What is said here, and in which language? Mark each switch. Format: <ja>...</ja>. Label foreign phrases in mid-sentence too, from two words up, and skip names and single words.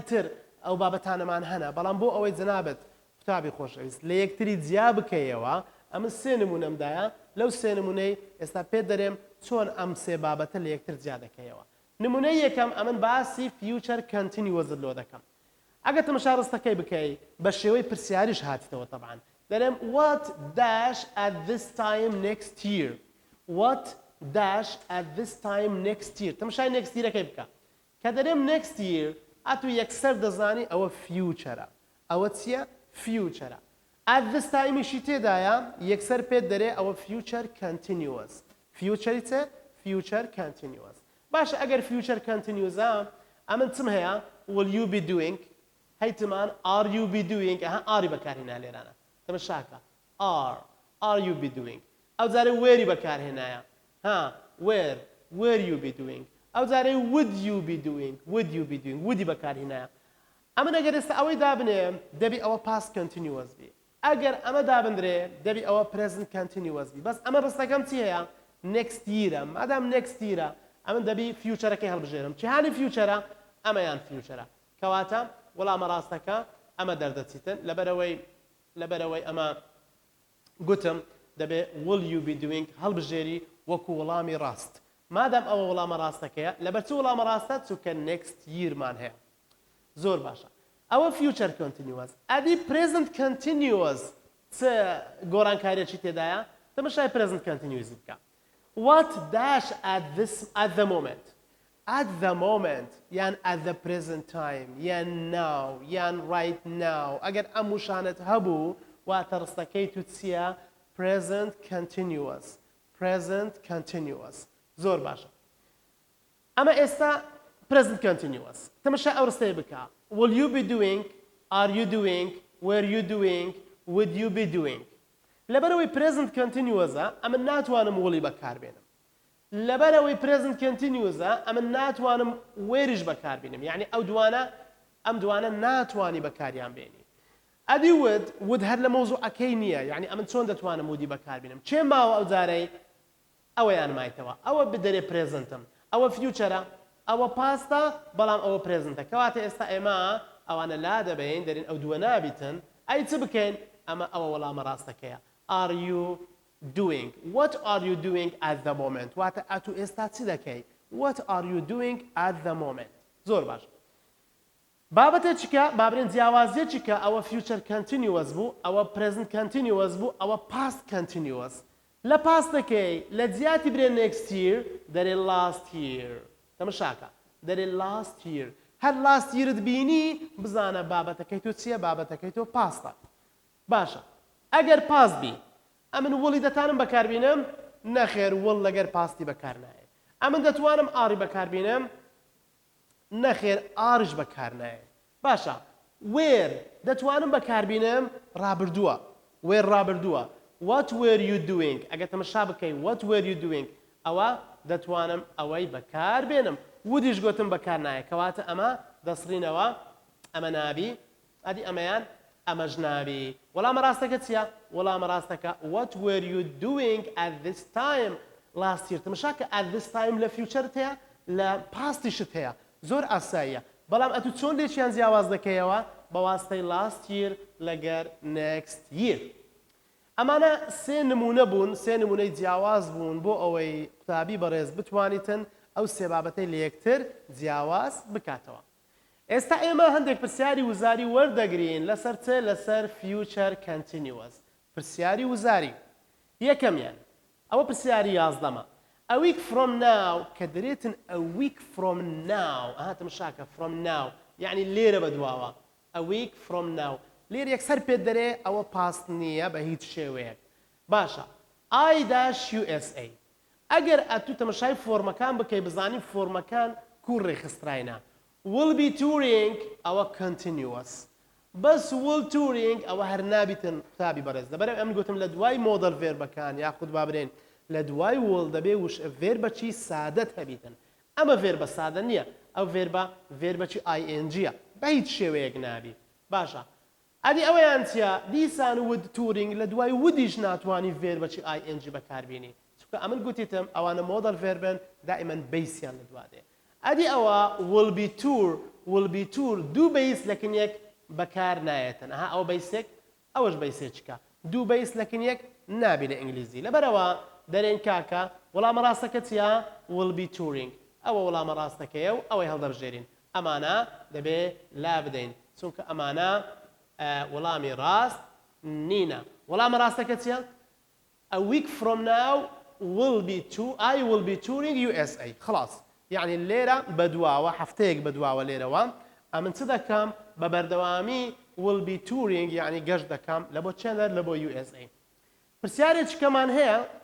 <ckb>تر ئەو بابەتانەمان هەنا بەڵام بۆ ئەوەی جەنابەت قوتابی خۆشەویست لە یەکتری جیا بکەیەوە ئەمە سێ نمونەمدایە لەو سێ نمونەی ئێستا پێ دەرێم چۆن ئەم سێ بابەتە لە یەکتر جیا دەکەیەوە نمونەی یەکەم ئەمن باسی</ckb> <en>future continuous</en> <ckb>لۆ دەکەم ئەگە تەماشا ڕستەکەی بکەی بە شێوەی پرسیاریش هاتیتەوە طبعا دەرێم</ckb> <en>what dash at this time next year what dash at this time next year تەماشای next yearەکەی</en> <ckb>بکە کە دەرێم</ckb> <en>next</en> <ckb>year ئەتو یەکسەر دەزانی ئەوە futureە ئەوە چییە futureە</ckb> <en>at this time</en> <ckb>یشی تێدایە یەکسەر پێت دەرێ ئەوە</ckb> <en>future continuous</en> <ckb>future چێ future continuous باش ئەگەر future continuous ئەمن چم هەیە</ckb> <en>will you be doing</en> <ckb>هەیتمان</ckb> <en>are you be doing</en> <ckb>ئەها ئاری بەکارهێنا لێرانە تەماشاکە</ckb> <en>are you be doing</en> <ckb>ئەو جارێ where بەکارهێنایە ها</ckb> <en>where you be doing</en> <ckb>ئەو جارێ</ckb> <en>would you be doing</en> <ckb>would بەکارهێنایە ئەمە ئەگەر ئێستا ئەوەی دابنێ دەبی ئەوە</ckb> <en>past continuous</en> <ckb>بی ئەگەر ئەمە دابندرێ دەبی ئەوە</ckb> <en>present continuous</en> <ckb>بی بەس ئەمە ڕستەکەم چی هەیە</ckb> <en>next year</en> <ckb>ە مادام</ckb> <en>next year</en> <ckb>ە ئەمن دەبی futureەکەی هەڵبژێرم چیهانی futureە ئەمەیان futureە کەواتە وەڵامە ڕاستەکە ئەمە دەردەچیتن لەبەرەوەی ئەمە گوتم دەبێ</ckb> <en>will you be doing</en> <ckb>هەڵبژێری وەکو وەڵامی ڕاست مادام ئەوە وەڵامە ڕاستەکەیە لەبەر چ وەڵامە ڕاستە چونکە</ckb> <en>next year</en> <ckb>مان هەیە زۆر باشە ئەوە</ckb> <en>future continuous</en> <ckb>ئەدی</ckb> <en>present continuous</en> <ckb>چ گۆڕانکاریەکی تێدایە تەماشای</ckb> <en>present continuous</en> <ckb>بکە</ckb> <en>what dash at the moment</en> <ckb>یان</ckb> <en>at the present time</en> <ckb>یان now یان</ckb> <en>right now</en> <ckb>ئەگەر ئەم وشانت هەبوو واتە ڕستەکەی تو چییە present continuous زۆر باشە ئەمە ئێستا</ckb> <en>present continuous</en> <ckb>تەماشا ئەو ڕستەی بکە</ckb> <en>will you be doing are you doing were you doing would you be doing</en> <ckb>لەبەرەوەی</ckb> <en>present continuous</en> <ckb>ئەمە ناتوانم وڵی بەکاربێنم لەبەرەوەی</ckb> <en>present continuous</en> <ckb>ئەمە ناتوانم وێریش بەکاربێنم یعنی ئەم دوانە ناتوانی بەکاریان بێنی ئەدی would هەر لە مەوزوعەکەی نییە یعنی ئەمن چۆن دەتوانم وودی بەکاربێنم چێ ماوە ئەو جارەی ئەوەیان مایتەوە ئەوە بدەرێ presentم ئەوە futureە ئەوە پاستە بەڵام ئەوە presentە کەواتە ئێستا ئێمە ئەوانە لا دەبین دەرین ئەو دووە نابیتن ئەی چ بکەین ئەمە ئەوە وەڵامە ڕاستەکەیە are you doing</ckb> <en>what are you doing at the moment</en> <ckb>واتە ئەتو ئێستا چی دەکەی</ckb> <en>what are you doing at the moment</en> <ckb>زۆر باش بابەتێکیکە بابرێن جیاوازیەکیکە ئەوە</ckb> <en>future continuous</en> <ckb>بوو ئەوە</ckb> <en>present continuous</en> <ckb>بوو ئەوە</ckb> <en>past continuous</en> <ckb>لە پاستەکەی لە جیاتی برێن</ckb> <en>next year</en> <ckb>دەرێ</ckb> <en>last year</en> <ckb>تەماشاکە دەرێ</ckb> <en>last year</en> <ckb>هەر</ckb> <en>last year</en> <ckb>ت بینی بزانە بابەتەکەی تۆ چییە بابەتەکەی تۆ پاستە باشە ئەگەر پاس بی ئەمن وڵی دەتانم بەکاربینم نەخێر وڵ لەگەر پاستی بەکار نایە ئەمن دەتوانم ئاری بەکاربینم نەخێر ئاریش بەکار نایە باشە where دەتوانم بەکاربینم ڕابردووە where ڕابردووە</ckb> <en>what were you doing</en> <ckb>ئەگەر تەماشا بکەی</ckb> <en>what were you doing</en> <ckb>ئەوە دەتوانم ئەوەی بەکاربێنم ودیش گوتم بەکار نایە کەواتە ئەمە دەسڕینەوە ئەمە نابی ئەدی ئەمەیان ئەمەش نابی وەڵامە ڕاستەکە چییە وەڵامە ڕاستەکە</ckb> <en>what were you doing at this time last year</en> <ckb>تەماشا کە</ckb> <en>at this time</en> <ckb>لە futureت هەیە لە پاستیشت هەیە زۆر ئاساییە بەڵام ئەتو چۆن لێکیان جیاواز دەکەیەوە بە واستەی</ckb> <en>last year</en> <ckb>لەگەر</ckb> <en>next year</en> <ckb>ئەمانە سێ نمونە بوون سێ نمونەی جیاواز بوون بۆ ئەوەی قوتابی بەڕێز بتوانیتن ئەو سێ بابەتەی لە یەکتر جیاواز بکاتەوە ئێستا ئێمە هەندێک پرسیاری وزاری وەردەگرین لەسەر چ لەسەر</ckb> <en>future continuous</en> <ckb>پرسیاری وزاری یەکەمیان ئەوە پرسیاری یازدەمە</ckb> <en>a week from now</en> <ckb>کە دەرێتن</ckb> <en>a week from now</en> <ckb>ئەهاتم شاکە</ckb> <en>from now</en> <ckb>یعنی لێرە بەدواوە</ckb> <en>a week from now</en> <ckb>لێرە یەکسەر پێت دەرێ ئەوە پاست نییە بە هیچ شێوەیەک باشە I-USA ئەگەر ئەتو تەماشای فۆرمەکان بکەی بزانی فۆرمەکان کوڕ ڕێخستراینە</ckb> <en>will be touring</en> <ckb>ئەوە continuous بەس</ckb> <en>will touring</en> <ckb>ئەوە هەر نابیتن قوتابی بەڕێز لەبەر ئەم گوتم لە دوای مۆدەڵ ڤێربەکان یاخود بابرێن لە دوای will دەبێ وش ڤێربەچی سادەت هەبیتن ئەمە ڤێربە سادە نییە ئەو ڤێربەچی ing بە هیچ شێوەیەک نابی باشە ئەدی ئەوەیان چیە دیسان</ckb> <en>would touring</en> <ckb>لە دوای وودیش ناتوانانی ڤێربەچی ing بەکاربیێنی چونکە ئەمن گوتیتم ئەوانە مۆدەڵ ڤێربن دائیمەن بەیسیان لە دوادێ ئەدی ئەوە</ckb> <en>will be tour</en> <ckb>دوو بەیس لەکن یەک بەکار نایەتن ئەها ئەو بەیسێک ئەوەش بەیسێکە دوو بەیس لەکن یەک نابی لە ئینگلیزی لەبەرەوە دەرێن کاکە وەڵامە ڕاستەکە چیە</ckb> <en>will be touring</en> <ckb>ئەوە وەڵامە ڕاستەکەیە و ئەوەی هەڵدەبژێرین ئەمانە دەبێ لا بدەین چونکە ئەمانە وەڵامی ڕاست نینە وەڵامە ڕاستەکە چیە</ckb> <en>a week from now I will be touring USA</en> <ckb>خلاص يعني لێرە بەدواوە هەفتەیەک بەدواوە لێرەوە ئەمن چ دەکەم بە بەردەوامی</ckb> <en>will be touring</en> <ckb>یعنی گەشت دەکەم لە بۆ چێنەر لە بۆ USA پرسیارێکمان هەیە</ckb>